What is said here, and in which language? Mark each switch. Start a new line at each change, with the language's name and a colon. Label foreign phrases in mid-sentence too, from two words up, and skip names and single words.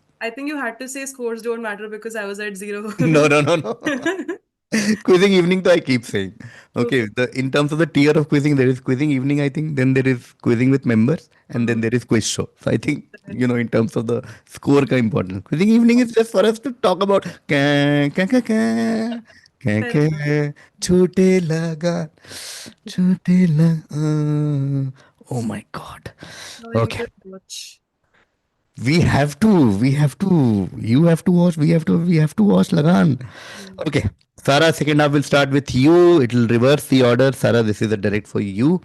English: I think you had to say scores don't matter because I was at 0. No. Quizzing evening, though, I keep saying. Okay, Okay. in terms of the tier of quizzing, there is quizzing evening, I think. Then there is quizzing with members, and then Mhm. there is quiz show. So I think, in terms of the score, ka important. Quizzing evening is just for us to talk about. Ka, ka, ka, ka, ka, Fair enough.
Hindi: ka, chhote laga, chhote laga.
English: Oh my God. Now we need Okay. to watch. You have to watch, we have to watch Lagan. Mm. Okay. Sara, second half will start with you. It will reverse the order. Sara, this is a direct for you.